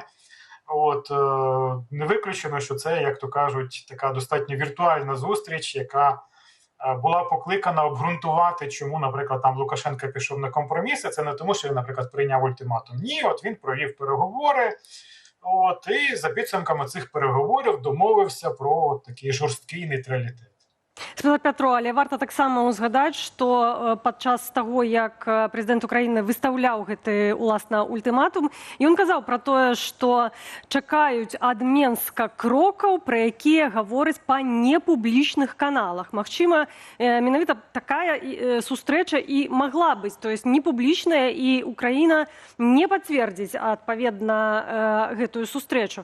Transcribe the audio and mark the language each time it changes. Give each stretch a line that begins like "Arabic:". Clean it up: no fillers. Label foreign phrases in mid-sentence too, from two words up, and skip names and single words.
Ukrainian: От, не виключено, що це, як то кажуть, така достатньо віртуальна зустріч, яка була покликана обґрунтувати, чому, наприклад, там Лукашенко пішов на компроміси. Це не тому, що він, наприклад, прийняв ультиматум. Ні, от він провів переговори, і за підсумками цих переговорів домовився про такий жорсткий нейтралітет.
Belarusian: Спасибо, Пятро, але варта таксама узгадаць, што падчас таго, як прэзідэнт Украіны выстаўляў гэты уласна ультыматум, ён казаў пра тое, што чакаюць ад Менска крокаў, пра якія гавораць па непублічных каналах. Магчыма, менавіта такая сустрэча і магла быць,
Russian: то есть
Belarusian: непублічная, і Украіна не пацвердзіць адпаведна гэтую сустрэчу.